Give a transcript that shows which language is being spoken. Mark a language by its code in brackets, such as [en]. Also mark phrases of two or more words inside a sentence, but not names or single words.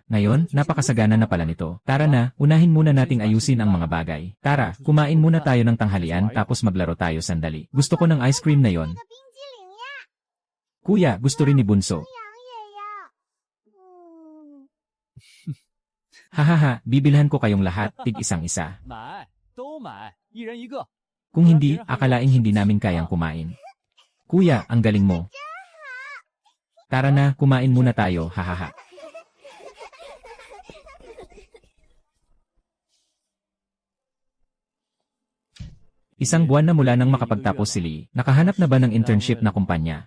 [tl] Ngayon, napakasagana na pala nito. Tara na, unahin muna nating ayusin ang mga bagay. Tara, kumain muna tayo ng tanghalian tapos maglaro tayo sandali. Gusto ko ng ice cream na yon. Kuya, gusto rin ni Bunso. Hahaha, bibilhan ko kayong lahat, tig-isang isa. [zh] 买，都买，一人一个。 [tl] Kung hindi, akalaing hindi namin kayang kumain. Kuya, ang galing mo. Tara na, kumain muna tayo, hahaha. Isang buwan na mula nang makapagtapos si Lee, nakahanap na ba ng internship na kumpanya?